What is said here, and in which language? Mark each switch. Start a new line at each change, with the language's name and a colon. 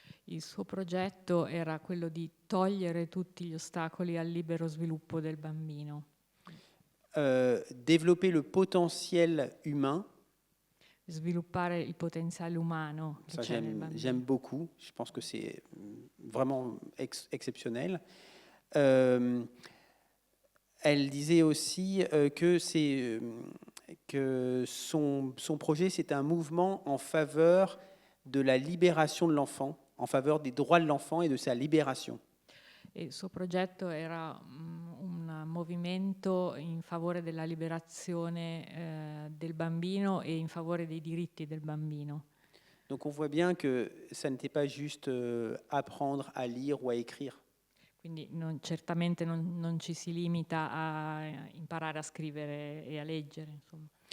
Italian: Il suo progetto era quello di togliere tutti gli ostacoli al libero sviluppo del bambino.
French: Développer le potentiel humain.
Italian: Sviluppare il potenziale umano che c'è nel bambino.
French: J'aime beaucoup, je pense que c'est vraiment exceptionnel. Elle disait aussi que son projet, c'est un mouvement en faveur de la libération de l'enfant, en faveur des droits de l'enfant et de sa libération.
Italian: E il suo progetto era un movimento in favore della liberazione del bambino e in favore dei diritti del bambino.
French: Donc on voit bien que ça n'était pas juste apprendre à lire ou à écrire.
Italian: Quindi certamente non ci si limita a imparare a scrivere e a leggere, insomma.